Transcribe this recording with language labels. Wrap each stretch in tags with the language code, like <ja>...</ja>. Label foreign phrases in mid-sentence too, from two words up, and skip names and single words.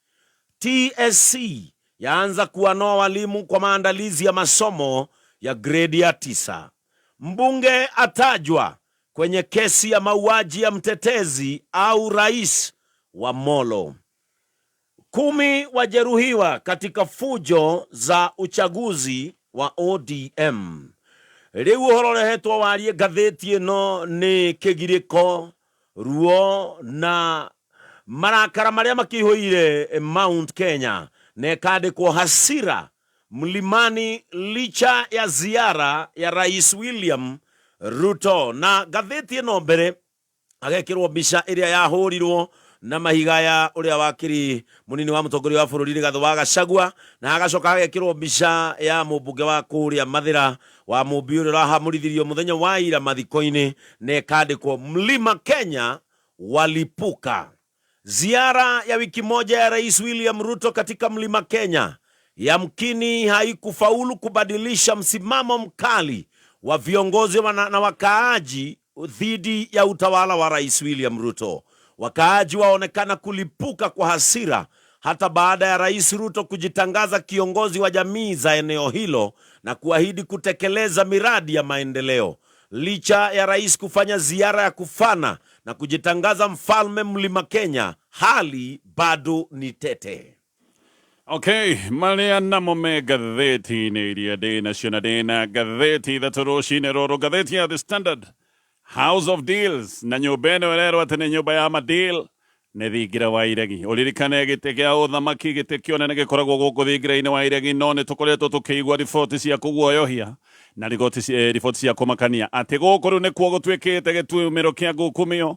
<sw>TSC yaanza kuwanoa walimu kwa maandalizi ya masomo ya gredi ya 9. Mbunge atajwa kwenye kesi ya mauaji ya mtetezi au rais wa Molo. 10 wajeruhiwa katika fujo za uchaguzi wa ODM.</sw> <ki>Riu uhoro rehetwo warie ngathĩti ĩno nĩ kĩgirĩko, ruo na marakara marĩa makĩihũire Mount Kenya.</ki> <sw>Nekandĩkwo hasira mlimani licha ya ziara ya Rais William Ruto.</sw> <ki>Na ngathĩti ĩno mbere agekĩrwo mbica ĩrĩa yahurirwo na mahiga ya ũrĩa wakiri munini wa mũtongoria wa bũrũri Rigathĩ wa Gachagua, na agacoka agekĩrwo mbica ya mũmbunge wa kũrĩa Mathĩra wa mũmbi ũrĩa ũrahamũrithirio mũthenya wa ira mathiko-inĩ, na ĩkandĩkwo</ki> <sw>Mlima Kenya walipuka. Ziara ya wiki moja ya Rais William Ruto katika Mlima Kenya yamkini haikufaulu kubadilisha msimamo mkali wa viongozi na wakaaji dhidi ya utawala wa Rais William Ruto. Wakaaji waonekana kulipuka kwa hasira hata baada ya Rais Ruto kujitangaza kiongozi wa jamii za eneo hilo na kuahidi kutekeleza miradi ya maendeleo. Licha ya rais kufanya ziara ya kufana na kujitangaza mfalme Mlima Kenya, hali bado ni tete.</sw> <ki>Okay, malia namo me gatheti-inĩ iria ndĩnacio na ndĩna gatheti ithatũ rũcinĩ rũrũ. Gatheti ya The Standard, House of Deals, na nyũmba ĩno ĩrerwo atĩ nĩ nyũmba ya madeal nĩ thingira wa Iregi. Ũririkane gĩtĩ gĩa ũthamaki, gĩtĩ kĩonene gĩkoragwo gũkũ thingira-inĩ wa Iregi, no nĩ tũkoretwo tũkĩigua riboti cia kũguoyohia na riboti cia kũmakania atĩ gũkũ rĩu nĩkuo gũtuĩkĩte gĩtumĩro kĩa ngukumio.</ki>